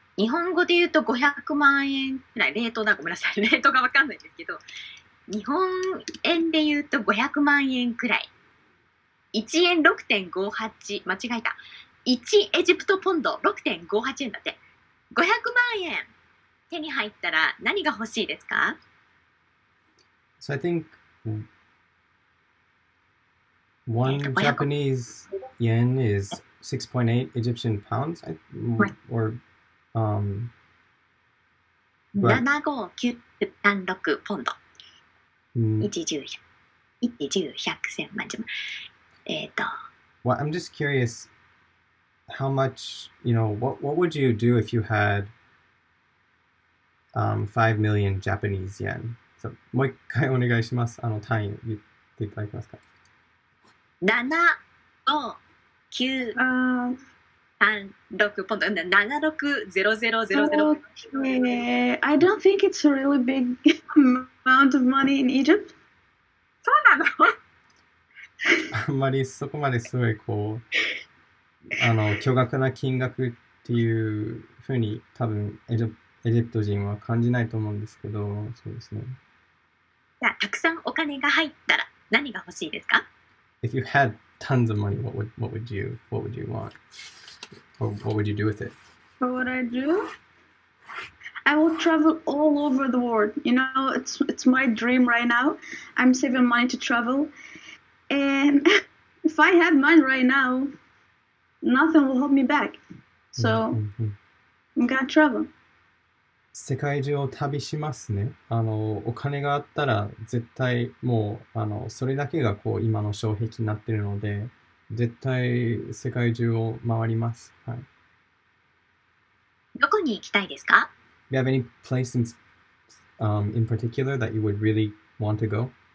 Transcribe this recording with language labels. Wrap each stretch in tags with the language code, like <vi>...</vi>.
<ja>日本語で言うと500万円くらい、レートがわかんないんですけど、日本円で言うと500万円くらい。 1円6.58、間違えた。1エジプトポンド6.58円だって。 500万円手に入ったら何が欲しいですか？</ja> <en>So I think one Japanese yen is 6.8 Egyptian pounds, or</en> <ja>75936ポンド。1、10、1、10、100、1000万。</ja> <en>Well, I'm just curious how much, what would you do if you had 5 million Japanese yen?</en> <ja>So, もう一回お願いします。単位言っていただけますか？ 7、5、9、36ポンド。 760000。</ja> <en>Okay. I don't think it's a really big amount of money in Egypt.</en> <ja>そうなの？あんまりそこまですごい巨額な金額っていうふうに多分エジプト人は感じないと思うんですけど、そうですね。じゃあ、たくさんお金が入ったら何が欲しいですか？</ja> <en>If you had tons of money, what would you want? Or what would you do with it? What would I do? I will travel all over the world. It's my dream right now. I'm saving money to travel. And if I had mine right now, nothing will hold me back. So, I'm gonna travel.</en> <ja>世界中を旅しますね。お金があったら絶対もう、それだけが今の障壁になってるので、絶対世界中を回ります。はい。どこに行きたいですか？</ja> <en>Do you have any place in particular that you would really want to go?</en>